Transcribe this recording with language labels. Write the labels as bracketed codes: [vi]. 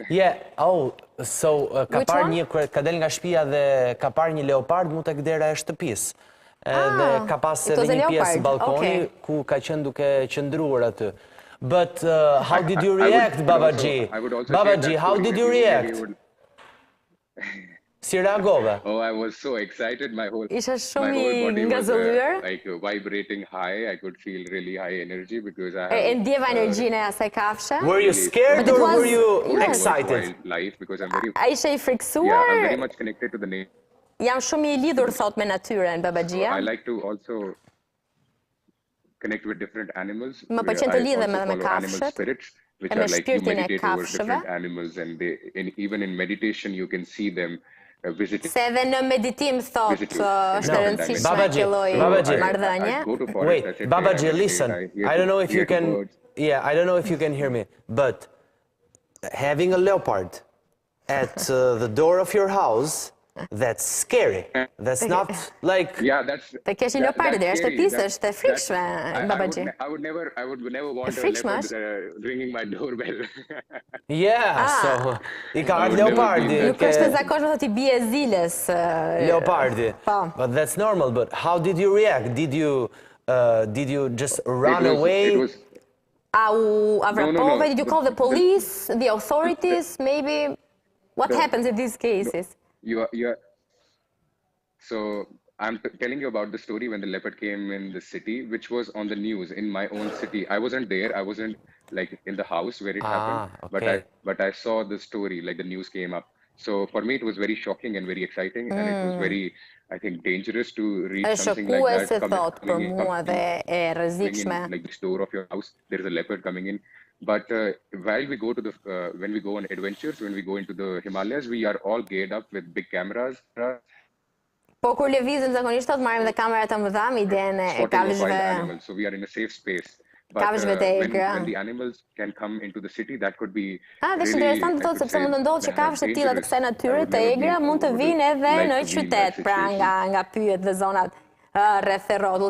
[sq] Yeah, so ka parë ka del nga shtëpia dhe ka parë një leopard mu tek dera e shtëpisë. Dhe ka pas edhe një pjesë balkoni ku ka qenë duke qëndruar aty. [en] But how did you react, Babaji? Babaji, how did you react? [sq] Si reagove? [en] Oh, I was so excited. My whole body was like vibrating high. I could feel really high energy because I have... [sq] ndjeva energjinë e asaj kafshë? [en] Were you scared or were you excited? Life because I'm very... [sq] A ishe I friksuar? [en] Yeah, I'm very much connected to the nature. [sq] Jam shumë I lidhur thot me natyrën, Babajia. [en] I like to also connect with different animals. [sq] Më pëlqen të lidhem edhe me kafshët, [en] which are like you meditate over different animals and even in meditation you can see them visiting. [sq] Se edhe në meditim thot është e rëndësishme kjo lloj marrëdhënie. [en] Wait, Babaji, listen. I don't know if you can I don't know if you can hear me, but having a leopard at the door of your house, that's scary. That's not like... Yeah, that's... [sq] Të kesh një leopard dhe është shtëpisë, është e frikshme, Babaji. [en] I would never want a leopard ringing my doorbell. [sq] Yeah, so... I ka ardhur leopardi. Nuk është e zakonshme thot I bie ziles. Leopardi. [en] But that's normal, but how did you react? Did you just run away? [sq] A vrapove? [en] Did you call the police, the authorities, maybe? What happens in these cases? So I'm telling you about the story when the leopard came in the city, which was on the news in my own city. I wasn't there. I wasn't like in the house where it happened, but I saw the story, like the news came up. So for me, it was very shocking and very exciting, and it was very, I think, dangerous to read something like that. Like the door of your house, there's a leopard coming in. But while we go to when we go on adventures, when we go into the Himalayas, we are all geared up with big cameras. [sq] Po kur lëvizim zakonisht thot marrim dhe kamera të mëdha me idenë e kafshëve. [en] So we are in a safe space. But when the animals can come into the city, that could be [sq] dhe është interesant thot sepse mund të ndodhë që kafshë të tilla të kësaj natyre të egra mund të vinë edhe në qytet, pra nga pyjet dhe zonat rreth e rrotull.